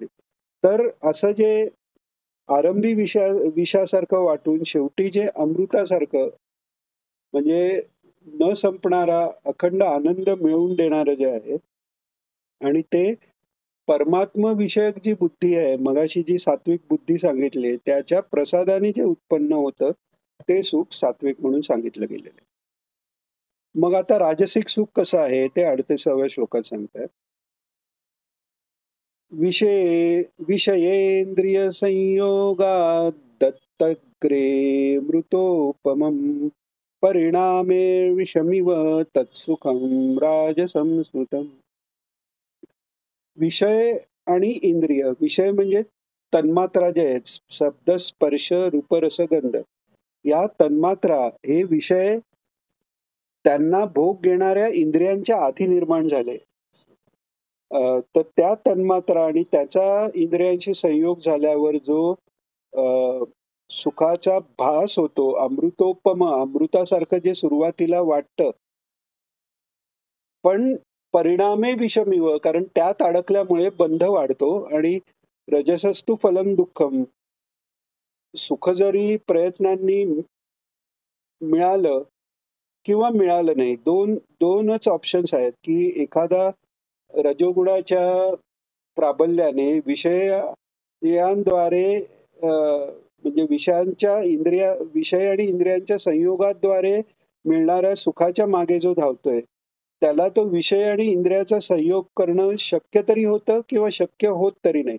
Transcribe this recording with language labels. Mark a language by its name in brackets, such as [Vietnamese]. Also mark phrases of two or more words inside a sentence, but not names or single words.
[Marathi] तर असं जे आरंभी विषासारखं वाटून शेवटी जे अमृतासारखं म्हणजे न संपणारा अखंड आनंद मिळवून देणारं जे आहे आणि ते परमात्म विषयक जी बुद्धी आहे, मगाशी जी सात्विक बुद्धी सांगितली त्याच्या प्रसादाने जे उत्पन्न होतं ते सुख सात्विक म्हणून सांगितलं गेलेलं आहे. मग आता राजसिक सुख कसं आहे ते 38व्या श्लोकात सांगतात. [Sanskrit] विषयेंद्रिय संयोगात दत्तग्रे मृतोपमम् परिणामे विषमिव तत्सुखम राजसं स्मृतम्. [Marathi] विषय आणि इंद्रिय, विषय म्हणजे तन्मात्रा जे आहेत, शब्द स्पर्श रूप रस गंध, या तन्मात्रा हे विषय त्यांना भोग घेणाऱ्या इंद्रियांच्या आधी निर्माण झाले. तर त्या तन्मात्रा आणि त्याचा इंद्रियांशी संयोग झाल्यावर जो अ, सुखाचा भास होतो, अमृतोपम, अमृतासारखं जे सुरुवातीला वाटतं, पण [Sanskrit] परिणामे विषमिव, [Marathi] कारण त्यात अडकल्यामुळे बंध वाढतो आणि [Sanskrit] रजसस्तु फलम दुःखम. [Marathi] सुख जरी प्रयत्नांनी मिळालं किंवा मिळालं नाही, दोनच ऑप्शन्स आहेत की एखादा रजोगुणाच्या प्राबल्याने विषयांद्वारे म्हणजे विषय आणि इंद्रियांच्या संयोगाद्वारे मिळणाऱ्या सुखाच्या मागे जो धावतोय त्याला तो विषय आणि इंद्रियाचा संयोग करणं शक्य तरी होतं किंवा शक्य होत तरी नाही.